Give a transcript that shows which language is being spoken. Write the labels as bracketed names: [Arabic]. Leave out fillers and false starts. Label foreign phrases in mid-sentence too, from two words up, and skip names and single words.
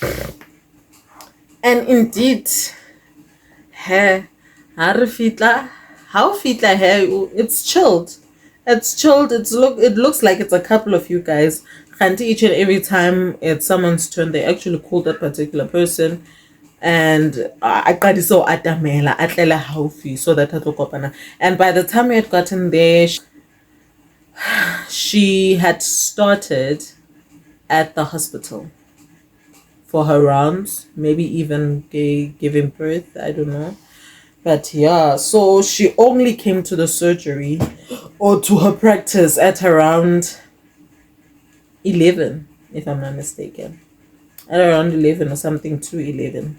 [English] And indeed, it's chilled. It's chilled. It looks like it's a couple of you guys. Each and every time it's someone's turn, they actually call that particular person. And I got so [Southern Sotho] atamela atlela haufi [English] so that and by the time we had gotten there, she had started at the hospital for her rounds, maybe even giving birth, I don't know. But yeah, so she only came to the surgery or to her practice at around 11, if I'm not mistaken, at around 11 or something to 11.